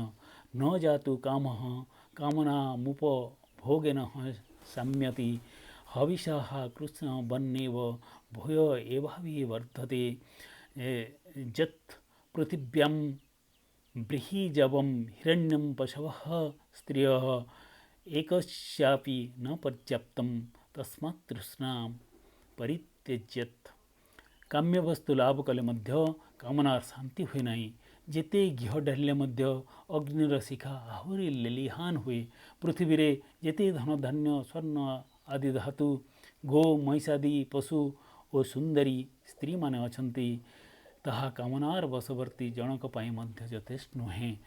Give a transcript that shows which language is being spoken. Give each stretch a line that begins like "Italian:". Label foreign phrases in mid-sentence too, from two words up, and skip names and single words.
Sanskrit: ନ ଜାତୁ କାମଃ କାମନାମୁପଭୋଗେନ ସାମ୍ୟତି ହବିଷାଃ କୃଷ୍ଣ ବନ୍ନେବ ଭୂୟ ଏଭାବି ବର୍ଧତେ ଯତ୍ ପୃଥିବ୍ୟାଂ ବ୍ରୀହିଜବଂ ହିରଣ୍ୟଂ ପଶवः ସ୍ତ୍ରିୟଃ एकस्यापि न पर्याप्तं तस्मात् तृष्णां परित्यज्यत।
Odia: କାମ୍ୟ ବସ୍ତୁ ଲାଭ କଲେ ମଧ୍ୟ କାମନାର ଶାନ୍ତି ହୁଏ ନାହିଁ। ଯେତେ ଘିଅ ଢାଳିଲେ ମଧ୍ୟ ଅଗ୍ନିର ଶିଖା ଆହୁରି ଲେଲିହାନ ହୁଏ। ପୃଥିବୀରେ ଯେତେ ଧନଧାନ୍ୟ ସ୍ୱର୍ଣ୍ଣ ଆଦି ଧାତୁ, ଗୋ ମହିଷାଦି ପଶୁ ଓ ସୁନ୍ଦରୀ ସ୍ତ୍ରୀମାନେ ଅଛନ୍ତି, ତାହା କାମନାର ବଶବର୍ତ୍ତୀ ଜଣକ ପାଇଁ ମଧ୍ୟ ଯଥେଷ୍ଟ ନୁହେଁ।